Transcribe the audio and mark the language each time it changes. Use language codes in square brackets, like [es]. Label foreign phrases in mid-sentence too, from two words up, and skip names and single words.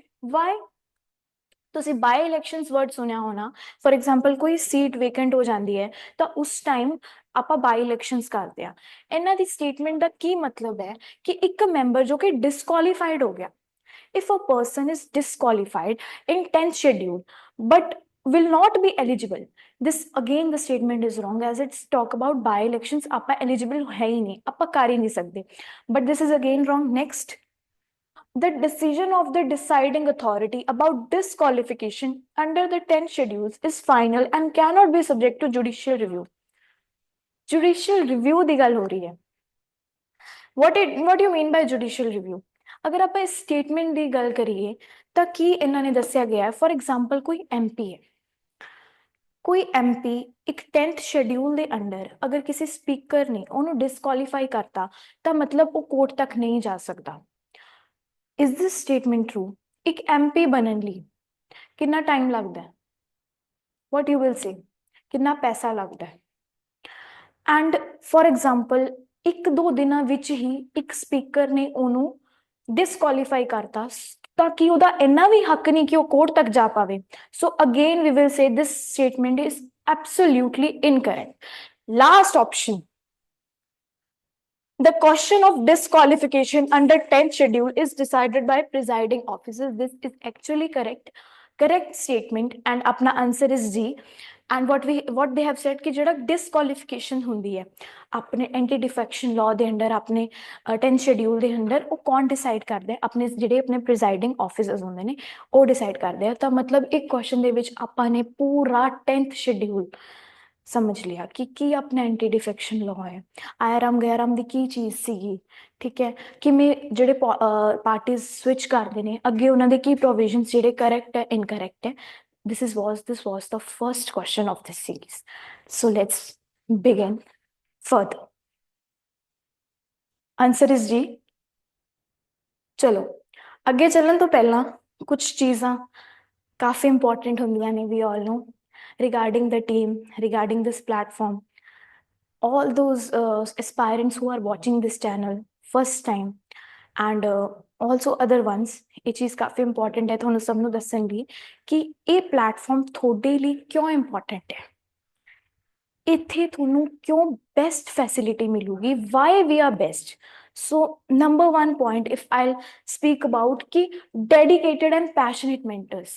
[pa] ਵਾਈ? ਤੁਸੀਂ [en] by elections word [pa] ਸੁਣਿਆ ਹੋਣਾ। [en] for example [pa] ਕੋਈ [en] seat vacant [pa] ਹੋ ਜਾਂਦੀ ਹੈ ਤਾਂ ਉਸ ਟਾਈਮ ਆਪਾਂ [en] by elections [pa] ਕਰਦੇ ਆ। ਇਹਨਾਂ ਦੀ ਸਟੇਟਮੈਂਟ ਦਾ ਕੀ ਮਤਲਬ ਹੈ ਕਿ ਇੱਕ ਮੈਂਬਰ ਜੋ ਕਿ ਡਿਸਕੁਆਲੀਫਾਈਡ ਹੋ ਗਿਆ, [en] if a person is disqualified in 10th schedule but will not be eligible, this again the statement is wrong as it's talk about by elections [pa] ਆਪਾਂ eligible ਹੈ ਹੀ ਨਹੀਂ, ਆਪਾਂ ਕਰ ਹੀ ਨਹੀਂ ਸਕਦੇ, [en] but this is again wrong. Next, the decision of the deciding authority about disqualification under the 10th schedules is final and cannot be subject to judicial review. Judicial review [pa] ਦੀ ਗੱਲ ਹੋ ਰਹੀ ਹੈ। [en] what do you mean by judicial review? [pa] ਅਗਰ ਆਪਾਂ ਇਸ ਸਟੇਟਮੈਂਟ ਦੀ ਗੱਲ ਕਰੀਏ ਤਾਂ ਕੀ ਇਹਨਾਂ ਨੇ ਦੱਸਿਆ ਗਿਆ ਹੈ, [en] for example [pa] ਕੋਈ MP ਹੈ, ਕੋਈ MP ਇੱਕ 10th ਸ਼ੈਡਿਊਲ ਦੇ ਅੰਡਰ ਅਗਰ ਕਿਸੇ ਸਪੀਕਰ ਨੇ ਉਹਨੂੰ ਡਿਸਕੁਆਲੀਫਾਈ ਕਰਤਾ ਤਾਂ ਮਤਲਬ ਉਹ ਕੋਰਟ ਤੱਕ ਨਹੀਂ ਜਾ ਸਕਦਾ। [en] Is this statement true? [pa] ਇੱਕ MP ਬਣਨ ਲਈ ਕਿੰਨਾ ਟਾਈਮ ਲੱਗਦਾ ਹੈ? [en] What you will say? [pa] ਕਿੰਨਾ ਪੈਸਾ ਲੱਗਦਾ ਹੈ? [en] and for example [pa] 1-2 ਦਿਨਾਂ ਵਿੱਚ ਹੀ ਇੱਕ ਸਪੀਕਰ ਨੇ ਉਹਨੂੰ ਡਿਸਕੁਆਲੀਫਾਈ ਕਰਤਾ ਤਾਂ ਕਿ ਉਹਦਾ ਇੰਨਾ ਵੀ ਹੱਕ ਨਹੀਂ ਕਿ ਉਹ ਕੋਰਟ ਤੱਕ ਜਾ ਪਾਵੇ। [en] so again we will say this statement is absolutely incorrect. last option, the question of disqualification under 10th schedule is decided by presiding officers. This is actually correct statement and apna answer is D. And what they have said [pa] कि ਜਿਹੜਾ disqualification ਹੁੰਦੀ ਹੈ ਆਪਣੇ [en] anti defection law [pa] ਦੇ ਅੰਡਰ ਆਪਣੇ 10th schedule ਦੇ ਅੰਡਰ ਉਹ ਕੌਣ ਡਿਸਾਈਡ ਕਰਦੇ ਆ? ਆਪਣੇ ਜਿਹੜੇ ਆਪਣੇ [en] presiding officers [pa] ਹੁੰਦੇ ਨੇ ਉਹ ਡਿਸਾਈਡ ਕਰਦੇ ਆ। ਤਾਂ ਮਤਲਬ ਇੱਕ ਕੁਐਸਚਨ ਦੇ ਵਿੱਚ ਆਪਾਂ ਨੇ ਪੂਰਾ 10th schedule ਸਮਝ ਲਿਆ ਕਿ ਕੀ ਆਪਣਾ [en] anti defection law [pa] ਹੈ, ਆਇਆ ਰਾਮ ਗਿਆ ਰਾਮ ਦੀ ਕੀ ਚੀਜ਼ ਸੀਗੀ, ਠੀਕ ਹੈ, ਕਿਵੇਂ ਜਿਹੜੇ [en] parties switch [pa] ਕਰਦੇ ਨੇ ਅੱਗੇ ਉਹਨਾਂ ਦੇ ਕੀ ਪ੍ਰੋਵੀਜ਼ਨਸ ਜਿਹੜੇ ਕਰੈਕਟ ਹੈ ਇਨਕਰੈਕਟ ਹੈ। [en] this was the first question of this series. So let's begin further. Answer is D. [pa] ਚਲੋ ਅੱਗੇ ਚੱਲਣ ਤੋਂ ਪਹਿਲਾਂ ਕੁਝ ਚੀਜ਼ਾਂ ਕਾਫੀ ਇੰਪੋਰਟੈਂਟ ਹੁੰਦੀਆਂ ਨੇ, [en] we all know, regarding the team, regarding this platform. All those aspirants who are watching this channel first time and also other ones, [pa] ਇਹ ਚੀਜ਼ ਕਾਫੀ ਇੰਪੋਰਟੈਂਟ ਹੈ ਤੁਹਾਨੂੰ ਸਭ ਨੂੰ ਦੱਸਣ ਲਈ ਕਿ ਇਹ ਪਲੇਟਫਾਰਮ ਤੁਹਾਡੇ ਲਈ ਕਿਉਂ ਇੰਪੋਰਟੈਂਟ ਹੈ। ਇੱਥੇ ਤੁਹਾਨੂੰ ਕਿਉਂ [en] best facility [pa] ਮਿਲੂਗੀ, [en] why we are best. so number 1 point if I speak about ਕਿ dedicated and passionate mentors।